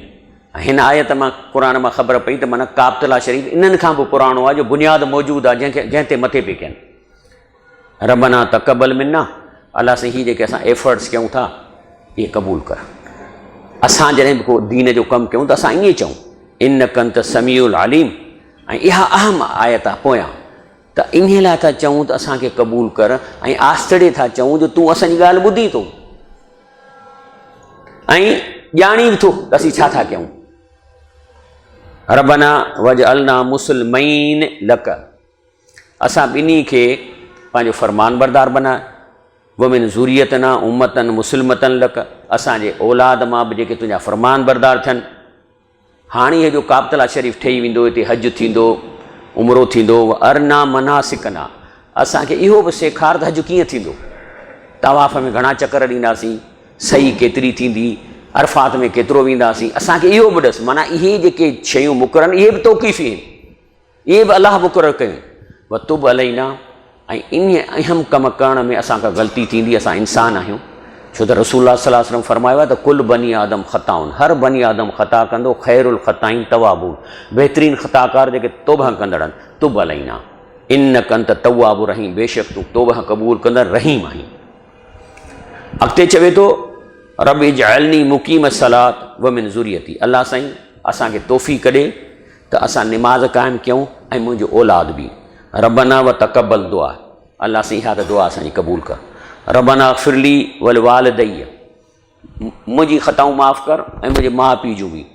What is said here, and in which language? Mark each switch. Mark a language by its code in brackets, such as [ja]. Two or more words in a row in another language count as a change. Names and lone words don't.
[sd] हिन आयत मां क़ुर मां ख़बर पई त माना काबतुल्लाह शरीफ़ इन्हनि खां बि पुराणो आहे जो बुनियाद मौजूदु आहे, जंहिं ते मथे पई कयनि। [ar] ربنا تقبل منا, [sd] अलाह से हीअ जेके असां एफर्ट्स कयूं था इहे क़बूल कर। असां जॾहिं बि को दीन जो कमु कयूं त असां ईअं चऊं [ar] إنك أنت السميع العليم, [sd] ऐं इहा अहम आयत आहे पोयां त इन लाइ था चऊं त असांखे क़बूल कर, ऐं आस्तड़े था चऊं जो तूं असांजी ॻाल्हि ॿुधी थो ऐं ॼाणी बि थो त असीं छा था कयूं। [ar] ربنا واجعلنا مسلمين لك, [sd] असां ॿिन्ही खे पंहिंजो फ़रमान बरदार बनाए। [ar] ومن ذريتنا أمة مسلمة لك, [sd] असांजे औलाद मां बि जेके तुंहिंजा फ़रमान बरदार थियनि। हाणे इहे जो काबतुल्लाह शरीफ़ ठही वेंदो, हिते हज थींदो, उमिरो थींदो, [ar] أرنا مناسكنا, [sd] असांखे इहो बि सेखार त हज कीअं थींदो, तवाफ़ में घणा चकर ॾींदासीं, सही केतिरी थींदी, अरफ़ात में केतिरो वेंदासीं, असांखे इहो बि ॾिस। माना इहे जेके शयूं मुक़ररु इहे बि तौक़ीफ़ी आहिनि, इहे बि अलाह मुक़ररु कयूं। [ar] وتب علينا, [sd] ऐं इन अहम कम करण में असांखां ग़लती थींदी, असां इंसान आहियूं। छो त रसूलुल्लाह [ar] صلى الله عليه وسلم [sd] फरमायो आहे त [ar] كل بني آدم خطاء, [sd] हर बनी आदम ख़ता कंदो, [ar] خير الخطائين التوابون, [sd] बहितरीन ख़ताकार जेके तौबह कंदड़ आहिनि। [ar] تب علينا إنك أنت التواب الرحيم, [sd] बेशक तूं तौबह क़बूल कंदड़ रहीम आहीं। अॻिते चवे थो [ar] رب اجعلني مقيم الصلاة ومن ذريتي, [sd] अलाह साईं असांखे तौफ़ीक़ ॾे त असां निमाज़ क़ाइमु कयूं ऐं मुंहिंजो औलाद बि। [ar] ربنا وتقبل دعاء, [sd] अलाह साईं इहा त दुआ असांजी क़बूल कर। [ar] ربنا اغفر لي ولوالدي, [sd] मुंहिंजी ख़ताऊं माफ़ु कर ऐं मुंहिंजे माउ पीउ जूं बि।